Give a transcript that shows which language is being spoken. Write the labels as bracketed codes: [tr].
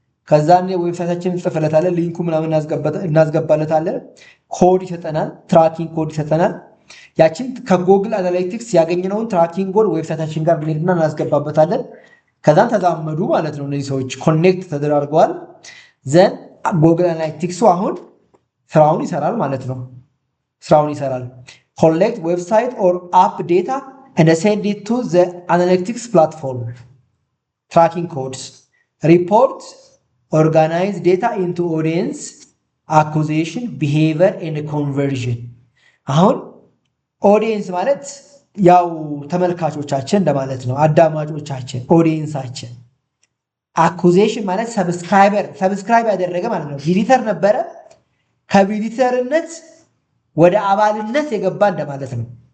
[am] ከዛን ዌብሳይታችንን እንጽፍለታለን፣ ሊንኩ ምናምን እናስገባለታለን። ኮድ ይሰጠናል፣ ትራኪንግ ኮድ ይሰጠናል። ያችን ከጎግል አናሊቲክስ ያገኘነውን ትራኪንግ ኮድ ዌብሳይታችን ጋር ብንሄድና እናስገባበታለን። ከዛን ተዛመዱ ማለት ነው። እነዚህ ሰዎች ኮኔክት ተደራርገዋል። ዘን ጎግል አናሊቲክሱ አሁን ስራውን ይሰራል ማለት ነው። ስራውን ይሰራል። [en] ኮሌክት ዌብሳይት ኦር አፕ ዴታ and send it to the analytics platform. Tracking codes, report, organize data into audience, acquisition, behavior and conversion. [am] አሁን ኦዲየንስ ማለት ያው ተመልካቾቻችን እንደማለት ነው፣ አዳማጮቻችን ኦዲየንሳችን። አኩዜሽን ማለት ሰብስክራይብ ያደረገ ማለት ነው። ቪዚተር ነበረ፣ ከቪዚተርነት ወደ አባልነት የገባ እንደማለት ነው።